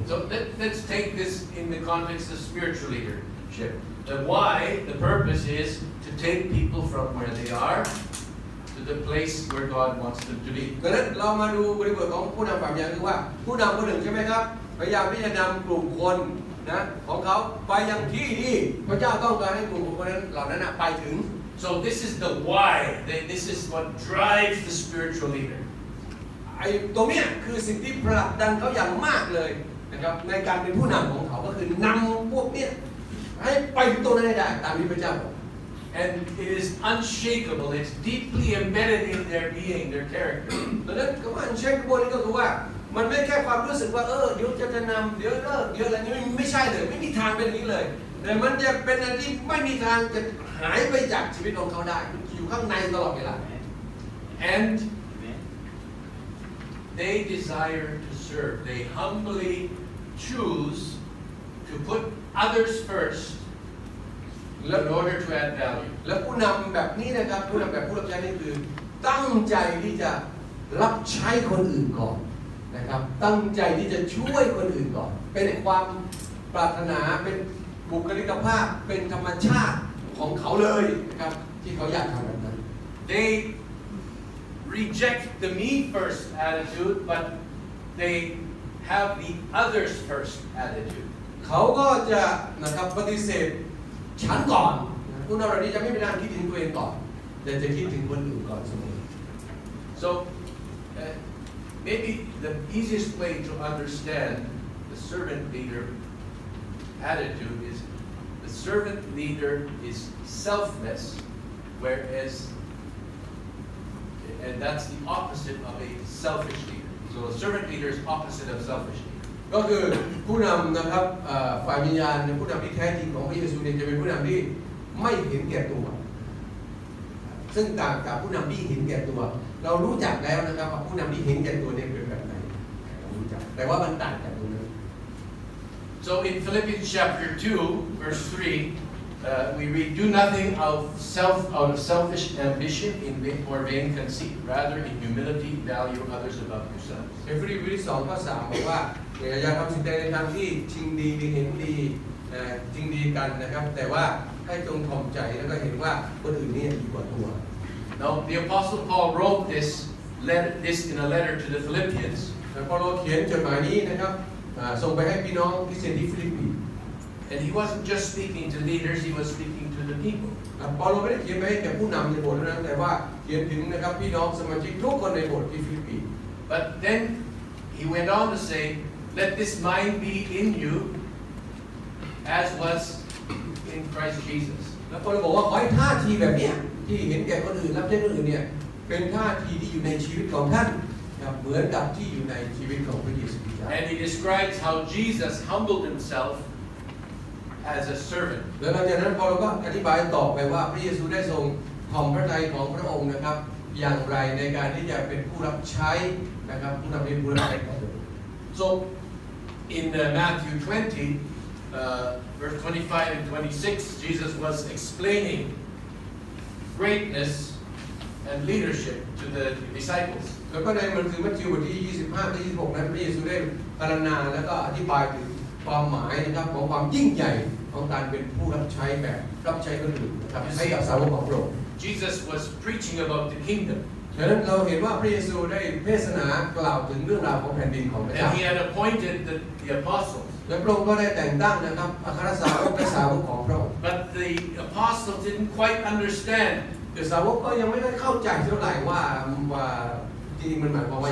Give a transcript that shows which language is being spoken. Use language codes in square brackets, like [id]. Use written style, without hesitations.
[en] So let's take this in the context of spiritual leadership. The why, the purpose is to take people from where they are to the place where God wants them to be. [th] ดังนั้นเรามาดูบริบทของผู้นำฝ่ายวิญญาณคือว่าผู้นำคนหนึ่งใช่ไหมครับพยายามที่จะนำกลุ่มคนนะของเขาไปยังที่ที่พระเจ้าต้องการให้กลุ่มคนนั้นเหล่านั้นไปถึง [en] So this is the why. This is what drives the spiritual leader. [th] ไอ้ตรงเนี้ยคือสิ่งที่ผลักดันเขาอย่างมากเลยนะครับในการเป็นผู้นำของเขาก็คือนำพวกเนี้ยให้ไปถึงตรงนั้นให้ได้ตามที่พระเจ้าบอก [en] And it is unshakable. It's deeply embedded in their being, their character. [th] ดังนั้นคำว่าเช็คบนนี้ก็คือว่ามันไม่แค่ความรู้สึกว่าเดี๋ยวจะนำเดี๋ยวเลิกเดี๋ยวอะไรนี้ไม่ใช่เลยไม่มีทางเป็นอย่างนี้เลยแต่มันจะเป็นอะไรที่ไม่มีทางจะหายไปจากชีวิตของเขาได้อยู่ข้างในตลอดเวลา [en] And they desire to serve. They humbly choose to put others first in order to add value. [th] และผู้นำแบบนี้นะครับผู้นำแบบผู้รับใช้นี่คือตั้งใจที่จะรับใช้คนอื่นก่อนนะครับตั้งใจที่จะช่วยคนอื่นก่อนเป็นความปรารถนาเป็นบุคลิกภาพเป็นธรรมชาติของเขาเลยนะครับที่เขาอยากทำแบบนั้น [en] They reject the me first attitude, but they have the others first attitude. [th] เขาก็จะนะครับปฏิเสธฉันก่อนผู้นำเหล่านี้จะไม่เป็นการคิดถึงตัวเองก่อนแต่จะคิดถึงคนอื่นก่อนเสมอ [en] So maybe the easiest way to understand the servant leader attitude is the servant leader is selfless, whereas and that's the opposite of a selfish leader. So a servant leader is opposite of selfish leader. [th] ก็คือผู้นำนะครับฝ่ายวิญญาณผู้นำที่แท้จริงของพระเยซูเนี่ยจะเป็นผู้นำที่ไม่เห็นแก่ตัวซึ่งต่างกับผู้นำที่เห็นแก่ตัวเรารู้จักแล้วนะครับว่าผู้นำที่เห็นแก่ตัวเนี่ยเป็นแบบไหนเรารู้จักแต่ว่ามันต่างจากตรงนั้น [en] So in Philippians chapter 2 verse 3 we read, do nothing out of selfish ambition or vain conceit, rather in humility value others above yourselves. [th] ในฟิลิปปีที่2ข้อ3บอกว่าอย่าทำสิ่งใดในทางที่ชิงดีเห็นดีชิงดีกันนะครับแต่ว่าให้จงถ่อมใจแล้วก็เห็นว่าคนอื่นนี่ดีกว่าตัว [en] Now the Apostle Paul wrote this in a letter to the Philippians. [th] เปาโลเขียนจดหมายนี้นะครับส่งไปให้พี่น้องคริสเตียนที่ฟิลิปปินส์ [en] And he wasn't just speaking to leaders, he was speaking to the people. [th] เปาโลไม่ได้เขียนไปให้แก่ผู้นำในโบสถ์เท่านั้นแต่ว่าเขียนถึงนะครับพี่น้องสมาชิกทุกคนในโบสถ์ที่ฟิลิปปินส์ [en] But then he went on to say, let this mind be in you as was in Christ Jesus. [th] แล้วเปาโลบอกว่าขอให้ท่าทีแบบนี้ที่เห็นแก่คนอื่นรับใช้คนอื่นเนี่ยเป็นท่าทีที่อยู่ในชีวิตของท่านเหมือนกับที่อยู่ในชีวิตของพระเยซูคริสต์ [en] And he describes how Jesus humbled himself as a servant. [th] แล้วหลังจากนั้นเปาโลก็อธิบายต่อไปว่าพระเยซูได้ทรงถ่อมพระทัยของพระองค์นะครับอย่างไรในการที่จะเป็นผู้รับใช้นะครับผู้นำเป็นผู้รับใช้ของพระองค์ [en] So in Matthew 20, verse 25 and 26, Jesus was explaining greatness and leadership to the disciples. [th] แล้วก็ในมัทธิวบทที่25ถึง26นั้นพระเยซูได้พรรณนาแล้วก็อธิบายถึงความหมายนะครับของความยิ่งใหญ่ของการเป็นผู้รับใช้แบบรับใช้คนอื่นนะครับให้กับสาวกของพระองค์ [en] Jesus was preaching about the kingdom. [th] ดังนั้นเราเห็นว่าพระเยซูได้เทศนากล่าวถึงเรื่องราวของแผ่นดินของพระเจ้า [en] And he had appointed the apostles. [th] และพระองค์ก็ได้แต่งตั้งนะครับอัครสาวกและสาวกของพระองค์ [en] But the apostles didn't quite understand. [th] แต่สาวกก็ยังไม่ได้เข้าใจเท่าไหร่ว่าจริงๆมันหมายความว่า